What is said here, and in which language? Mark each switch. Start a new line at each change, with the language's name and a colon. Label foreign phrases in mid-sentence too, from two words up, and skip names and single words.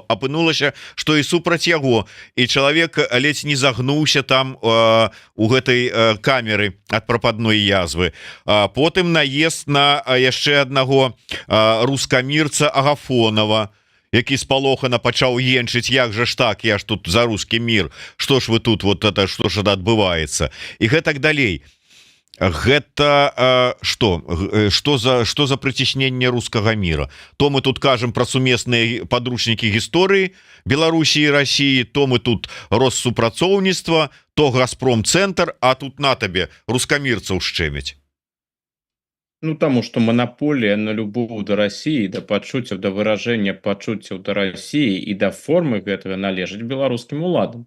Belarusian: Апынулася, што і супраць яго, і чалавек ледзь не загнуўся там у гэтай камеры ад прападной язвы. Потым наезд на яшчэ аднаго рускамірца Агафонова, які спалохана пачаў енчыць: як жа ж так, я ж тут за
Russian: русский мир,
Belarusian: што ж вы тут,
Russian: вот это,
Belarusian: што ж адбываецца, і гэтак далей. Гэта што за прыцісненне рускага мира? То мы тут кажам про сумесныя падручнікі гісторыі Беларусі і Расіі, то мы тут Россупрацоўніцтва, то Газпром-цэнтр, а тут на табе рускамірцаў шчэмяць. Таму што манаполія на любоў да Расіі, да пачуццяў, да выражэння пачуццяў да Расіі і да формы гэтага належыць беларускім уладам.